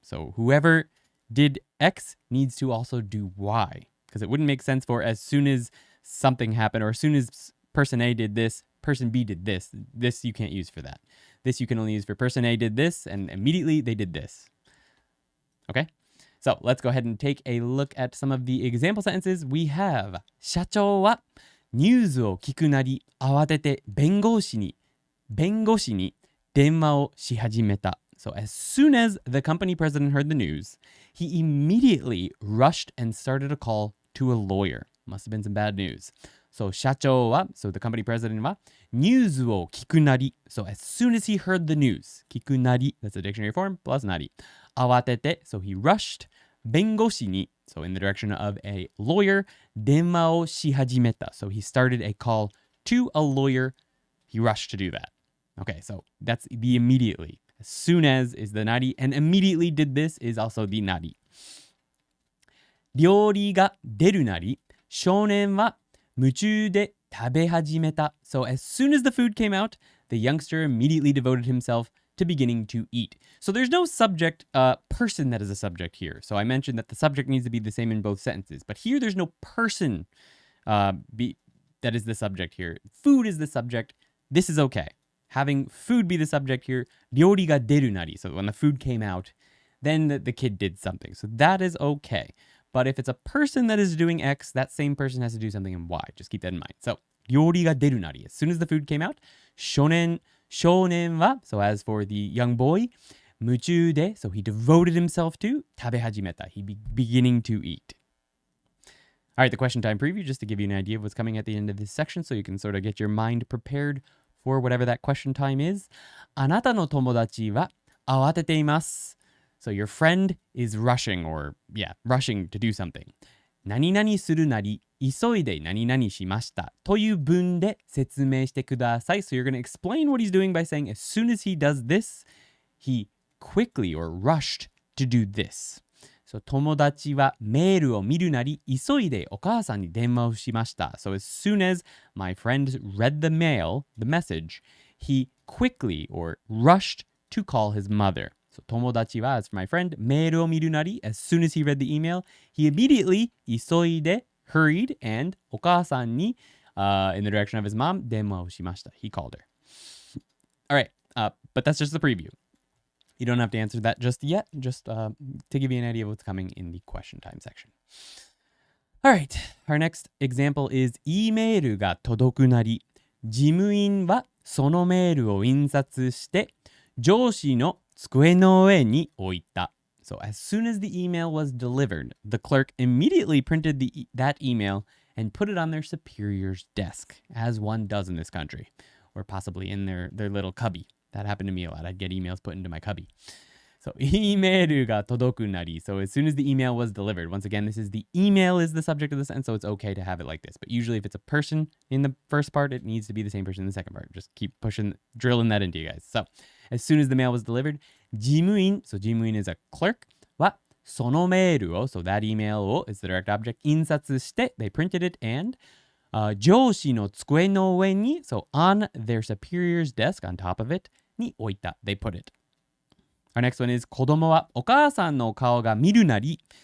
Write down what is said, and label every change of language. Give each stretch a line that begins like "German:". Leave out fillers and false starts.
English: So whoever did X needs to also do Y, because it wouldn't make sense for as soon as something happened or as soon as person A did this, person B did this. This you can't use for that. This you can only use for person A did this and immediately they did this. Okay? So let's go ahead and take a look at some of the example sentences. We have
Japanese: 社長はニュースを聞くなり慌てて弁護士に電話をし始めた.
English: So as soon as the company president heard the news, he immediately rushed and started a call to a lawyer. Must have been some bad news. So
Japanese: 社長は,
English: so the company president
Japanese: はニュースを聞くなり.
English: So as soon as he heard the news,
Japanese: 聞くなり,
English: that's the dictionary form, plus なり.
Japanese: 慌てて,
English: so he rushed.
Japanese: 弁護士に,
English: so in the direction of a lawyer.
Japanese: 電話をし始めた.
English: So he started a call to a lawyer. He rushed to do that. Okay, so that's the immediately. As soon as is the nari, and immediately did this is also the nari.
Japanese: 料理が出るなり、少年は夢中で食べ始めた.
English: So as soon as the food came out, the youngster immediately devoted himself to beginning to eat. So there's no subject, person that is a subject here. So I mentioned that the subject needs to be the same in both sentences. But here there's no person that is the subject here. Food is the subject. This is okay. Having food be the subject here,
Japanese: 料理が出るなり.
English: So when the food came out, then the kid did something. So that is okay. But if it's a person that is doing X, that same person has to do something in Y. Just keep that in mind. So
Japanese: 料理が出るなり.
English: As soon as the food came out,
Japanese: 少年は,
English: so as for the young boy,
Japanese: 夢中で,
English: so he devoted himself to,
Japanese: 食べ始めた,
English: he beginning to eat. All right, the question time preview, just to give you an idea of what's coming at the end of this section, so you can sort of get your mind prepared for whatever that question time is.
Japanese: あなたの友達は慌てています.
English: So your friend is rushing, or rushing to do something.
Japanese: 何々するなり、急いで何々しました。という文で説明してください.
English: So you're going to explain what he's doing by saying, as soon as he does this, he quickly or rushed to do this. So
Japanese: 友達はメールを見るなり、急いでお母さんに電話をしました.
English: So as soon as my friend read the message, he quickly or rushed to call his mother. So
Japanese: 友達は,
English: as for my friend,
Japanese: メールを見るなり,
English: as soon as he read the email, he immediately
Japanese: 急いで
English: hurried and
Japanese: お母さんに
English: in the direction of his mom
Japanese: 電話をしました.
English: He called her. All right, but that's just the preview. You don't have to answer that just yet, just to give you an idea of what's coming in the question time section. All right, our next example is
Japanese: E メールが届くなり、事務員はそのメールを印刷して上司の机の上に置いた.
English: So as soon as the email was delivered, the clerk immediately printed that email and put it on their superior's desk, as one does in this country, or possibly in their little cubby. That happened to me a lot. I'd get emails put into my cubby. So
Japanese: イメールが届くなり.
English: So as soon as the email was delivered, once again, this is the email is the subject of the sentence, so it's okay to have it like this. But usually if it's a person in the first part, it needs to be the same person in the second part. Just keep drilling that into you guys. So as soon as the mail was delivered,
Japanese: 事務員,
English: so 事務員 is a clerk,
Japanese: はそのメールを,
English: so that email を is the direct object,
Japanese: 印刷して,
English: they printed it, and
Japanese: 上司の机の上に,
English: so on their superior's desk, on top of it,
Japanese: に置いた,
English: they put it. Our next one is
Japanese: 子供はお母さんの顔が見るなり、